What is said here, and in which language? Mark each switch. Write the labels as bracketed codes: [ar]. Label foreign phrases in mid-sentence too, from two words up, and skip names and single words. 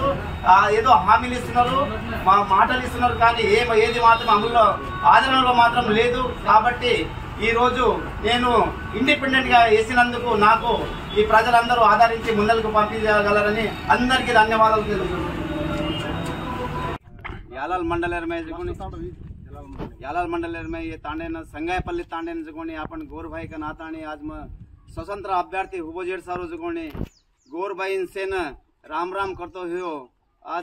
[te] ఏదో హామీలు ఇస్తున్నారు, మాటలు ఇస్తున్నారు కానీ ఏది మాత్రం అమలులో ఆచరణలో మాత్రం లేదు. కాబట్టి ఈ రోజు నేను ఇండిపెండెంట్ గా వేసినందుకు నాకు ఈ ప్రజలందరూ ఆదరించి ముందరకు పంపించగలరని అందరికీ ధన్యవాదాలు తెలుపుతున్నాను. [lmn] यालाल मंडल में ये तांडे न संगायपल्ली तांडे न जगोनी अपन गोर भाई का नातानी आज में [hi] स्वतंत्र अभ्यर्थी [lmn] हुबोजेर सारो जगोनी गोर भाई से न राम राम करते हुए आज